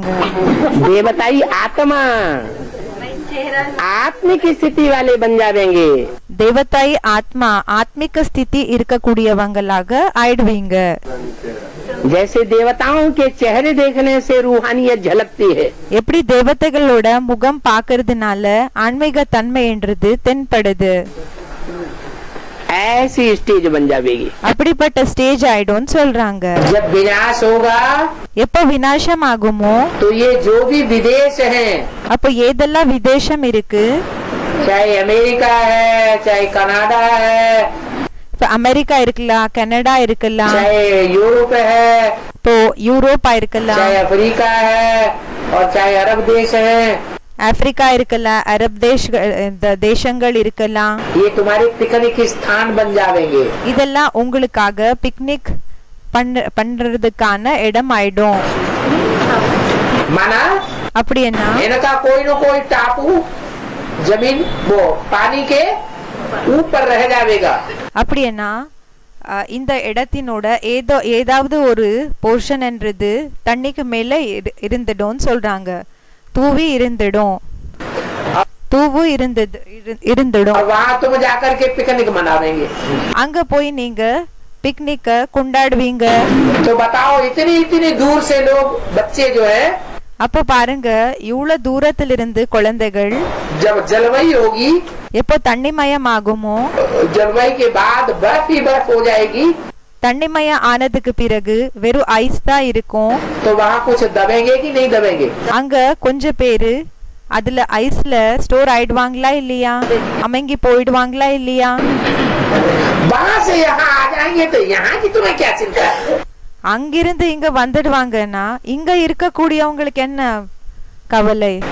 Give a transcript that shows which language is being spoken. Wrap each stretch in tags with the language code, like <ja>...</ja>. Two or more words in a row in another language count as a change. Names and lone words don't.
<hi>देवताई आत्मा आत्मिक स्थिति वाले बन जाएंगे.</hi> <ta>தேவதாய் ஆத்மா ஆத்மிக ஸ்திதி இருக்கக்கூடியவங்களாக ஆயிடுவீங்க.</ta> <hi>जैसे देवताओं के चेहरे देखने से रूहानियत झलकती है,</hi> <ta>எப்படி தேவதைகளோட முகம் பாக்குறதுனால ஆன்மீக தன்மைன்றது தென்படுது,</ta> <hi>ऐसी स्टेज बन जाएगी.</hi> <ta>அப்படிப்பட்ட ஸ்டேஜ் ஆயிடும்னு சொல்றாங்க.</ta> <hi>जब विनाश होगा</hi> <ta>எப்ப விநாசம் ஆகுமோ</ta> <hi>तो ये जो भी विदेश हैं,</hi> <ta>அப்போ ஏதெல்லாம் விதேசம் இருக்கு,</ta> <hi>चाहे अमेरिका है, चाहे कनाडा है,</hi> <ta>இப்ப அமெரிக்கா இருக்கலாம், கனடா இருக்கலாம்,</ta> <hi>चाहे यूरोप है,</hi> <ta>இப்போ யூரோப்பா இருக்கலாம்,</ta> <hi>चाहे अफ्रीका है और चाहे अरब देश है,</hi> <ta>ஆப்பிரிக்கா இருக்கலாம், அரப் தேசங்கள் இருக்கலாம்,</ta> <hi>ये तुम्हारे पिकनिक स्थान बन जाएंगे.</hi> <ta>இதெல்லாம் உங்களுக்காக பிக்னிக் பண்றதுக்கான இடம் ஆயிடும்.</ta> <hi>माना</hi> <ta>அப்படி என்ன</ta> <hi>इनका कोई न कोई टापू जमीन वो पानी के ऊपर रह जाएगा.</hi> <ta>அப்படின்னா இந்த இடத்தினோட ஏதாவது ஒரு போர்ஷன் என்றது தண்ணிக்கு மேல இருந்துடும் சொல்றாங்க. தூவி இருந்துடும், தூவு இருந்துடும்.</ta> <hi>वहाँ तुम जाकर के पिकनिक मनावेंगे.</hi> <ta>அங்க போய் நீங்க பிக்னிக்க கொண்டாடுவீங்க.</ta> <hi>तो बताओ इतनी दूर से लोग बच्चे जो है,</hi> <ta>அப்ப பாருங்க இவ்வளவு தூரத்திலிருந்து குழந்தைகள்</ta> <hi>जब जलवायु होगी,</hi> <ta>எப்போ தண்ணிமயம் ஆகுமோ,</ta> <hi>जलवायु के बाद बर्फ ही बर्फ हो जाएगी,</hi> <ta>தண்ணிமயம் ஆனதுக்கு பிறகு வெறும் ஐஸ் தான் இருக்கும்.</ta> <hi>तो वहाँ कुछ दबेंगे कि नहीं दबेंगे?</hi> <ta>அங்க கொஞ்ச பேரு அதுல ஐஸ்ல ஸ்டோர் ஆயிடுவாங்களா இல்லையா, அமங்கி போயிடுவாங்களா இல்லையா?</ta> <hi>वहां से यहाँ आ जाएंगे तो यहाँ की तुम्हें क्या चिंता है?</hi> <ta>அங்கிருந்து இங்க வந்துடுவாங்கன்னா இங்க இருக்கக்கூடியவங்களுக்கு என்ன கவலை?</ta>